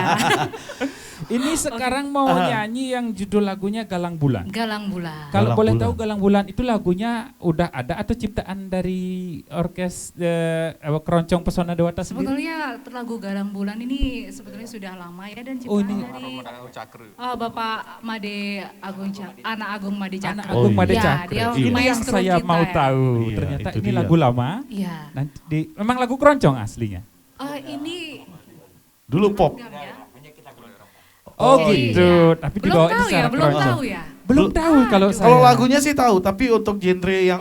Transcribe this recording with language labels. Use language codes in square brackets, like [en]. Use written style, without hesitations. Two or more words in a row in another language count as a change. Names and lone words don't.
[id] Ini sekarang mau nyanyi yang judul lagunya Galang Bulan. Galang bulan. Kalau Galang boleh Bulan. tahu Galang Bulan itu lagunya udah ada atau ciptaan dari orkes Keroncong Pesona Dewata sendiri? Sebetulnya lagu Galang Bulan ini sebetulnya sudah lama ya dan ciptaan ini. dari Bapak Made Agung Anak Agung Made Cakra. Anak Agung Made Iya, Cakra. dia Ini yang maestro saya kita mau ya. tahu. Iya, Ternyata itu ini dia. lagu lama. Iya. Nanti memang lagu keroncong aslinya. Ini Dulu pop. program ya. Oh, Oh, gitu. Tapi Belum dibawain tahu ya, secara belum keroncong. tahu ya. Belum tahu kalau saya. Kalau lagunya sih tahu, tapi untuk genre yang